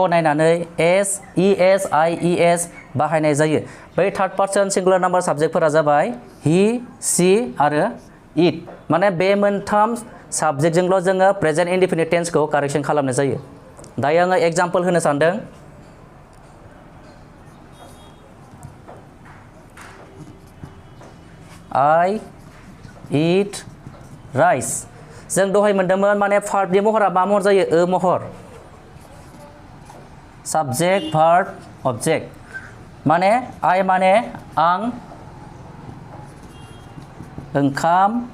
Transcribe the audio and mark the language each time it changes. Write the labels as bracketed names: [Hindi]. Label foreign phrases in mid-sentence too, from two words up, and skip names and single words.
[Bodo] नायनानै [English] s es ies [Bodo] बाहायनाय जायो बै [English] third person singular number [Bodo] साबजेक्टफोरा जाबाय [English] he she [Bodo] आरो इट माने बे मोनथाम साबजेक्टजोंल' जोङो [English] present indefinite tense [Bodo] कारेक्सन खालामनाय जायो दायो आङो एग्जाम्पल होनो सानदों [English] I eat rice [Bodo] जों दहाय मोनदोंमोन माने भार्बनि महरा मा महर जायो महर [English] subject verb object [Bodo] माने I माने आं ओंखाम